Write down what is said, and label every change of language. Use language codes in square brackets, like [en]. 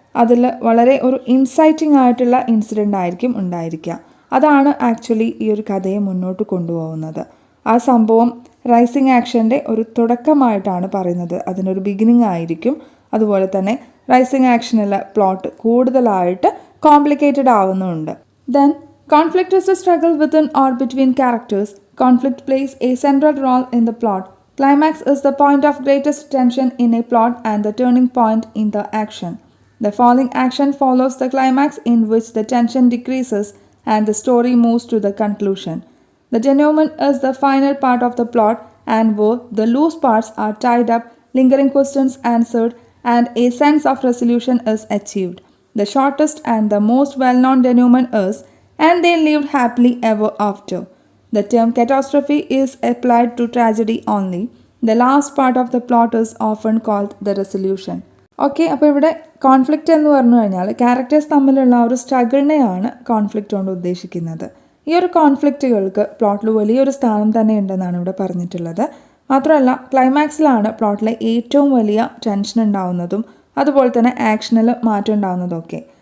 [ml] അതിൽ വളരെ ഒരു ഇൻസൈറ്റിംഗ് ആയിട്ടുള്ള ഇൻസിഡൻ്റ് ആയിരിക്കും ഉണ്ടായിരിക്കുക. അതാണ് ആക്ച്വലി ഈ ഒരു കഥയെ മുന്നോട്ട് കൊണ്ടുപോകുന്നത്. ആ സംഭവം റൈസിങ് ആക്ഷൻ്റെ ഒരു തുടക്കമായിട്ടാണ് പറയുന്നത്, അതിനൊരു ബിഗിനിങ് ആയിരിക്കും. അതുപോലെ തന്നെ റൈസിങ് ആക്ഷനിലെ പ്ലോട്ട് കൂടുതലായിട്ട് കോംപ്ലിക്കേറ്റഡ് ആവുന്നുണ്ട്. [en] Then conflict is a struggle within or between characters. Conflict plays a central role in the plot. Climax is the point of greatest tension in a plot and the turning point in the action. The falling action follows the climax, in which the tension decreases and the story moves to the conclusion. The denouement is the final part of the plot, and where the loose parts are tied up, lingering questions answered, and a sense of resolution is achieved. The shortest and the most well-known denouement is, and they lived happily ever after. The term catastrophe is applied to tragedy only. The last part of the plot is often called the resolution. [ml] Okay, അപ്പോൾ ഇവിടെ conflict എന്ന് പറഞ്ഞു കഴിഞ്ഞാൽ characters തമ്മിലുള്ള ഒരു സ്ട്രഗിളിനെയാണ് conflict കൊണ്ട് ഉദ്ദേശിക്കുന്നത്. ഈ ഒരു കോൺഫ്ലിക്റ്റുകൾക്ക് പ്ലോട്ടിൽ വലിയൊരു സ്ഥാനം തന്നെ ഉണ്ടെന്നാണ് ഇവിടെ പറഞ്ഞിട്ടുള്ളത്. മാത്രമല്ല ക്ലൈമാക്സിലാണ് പ്ലോട്ടിലെ ഏറ്റവും വലിയ ടെൻഷൻ ഉണ്ടാവുന്നതും അതുപോലെ തന്നെ ആക്ഷനിൽ മാറ്റം ഉണ്ടാവുന്നതും ഒക്കെ.